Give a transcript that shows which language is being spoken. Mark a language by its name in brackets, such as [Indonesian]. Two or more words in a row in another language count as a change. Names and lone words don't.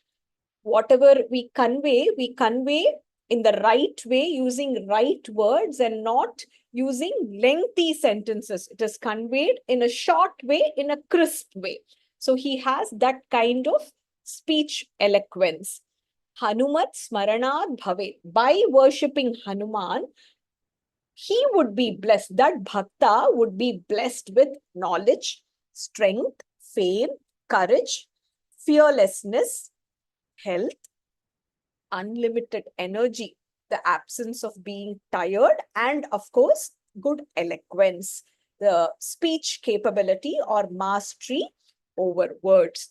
[English] Whatever we convey in the right way, using right words and not using lengthy sentences. It is conveyed in a short way, in a crisp way. So he has that kind of speech eloquence. [Sanskrit] Hanumat smaranad bhave. [English] By worshipping Hanuman, he would be blessed. That bhakta would be blessed with knowledge, strength, fame, courage, fearlessness, health, unlimited energy, the absence of being tired, and of course, good eloquence, the speech capability or mastery over words.